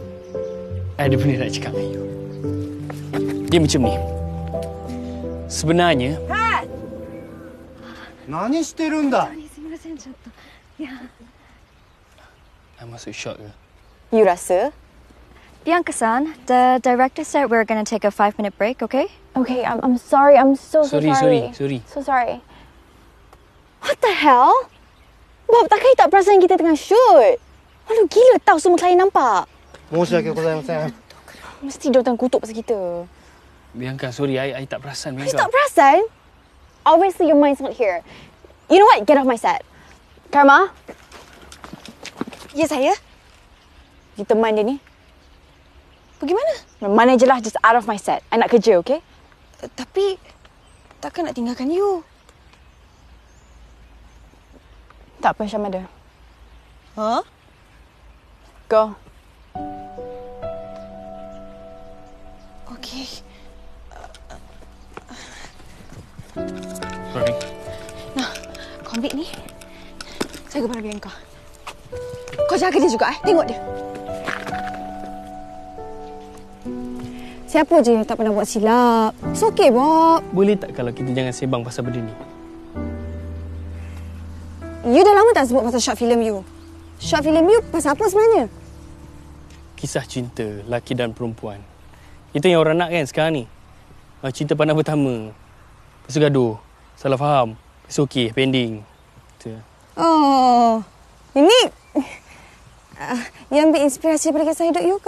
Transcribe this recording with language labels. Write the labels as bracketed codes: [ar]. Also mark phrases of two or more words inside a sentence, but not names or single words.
[ms] ada benda nak cakap dengan you. Dia macam ni. Sebenarnya... [ja] 何してるんだ? [ms] I masuk shot ke? You rasa? [en] Bianca-san, the director said we're going to take a 5-minute break, okay? Okay, I'm sorry. I'm so Sorry. So sorry. What the hell? Bob, [ms] takkan you tak perasan kita tengah shoot? Malu gila tau semua klien nampak. [ja] 申し訳ございません. [ms] Mesti dia tengah kutuk pasal kita. Bianca, sorry. I tak perasan, You Bianca. tak perasan? [en] Obviously, your mind's not here. You know what? Get off my set. Karma, [ms] Ya, saya. you teman dia ni. Pergi mana? Mana je lah, [en] just out of my set. [ms] I nak kerja, [en] okay? [ms] Tapi, takkan nak tinggalkan you. Tak apa, Syam ada. Huh? [en] Go. Okay. Sorry. [ms] Nah, kau ambil ni. Saya kepada Bianca. Kau jaga dia juga, Tengok dia. Siapa je yang tak pernah buat silap? [en] It's okay, Bob. [ms] Boleh tak kalau kita jangan sembang pasal benda ni? You dah lama tak sebut pasal [en] short film [ms] you? [en] Short film [ms] you pasal apa sebenarnya? Kisah cinta lelaki dan perempuan. Itu yang orang nak kan sekarang ni. Cinta pandang pertama. Lepas tu gaduh. Salah faham. [en] It's okay, pending. Itu. [ms] Oh, ini yang ambil inspirasi daripada kisah hidup you ke?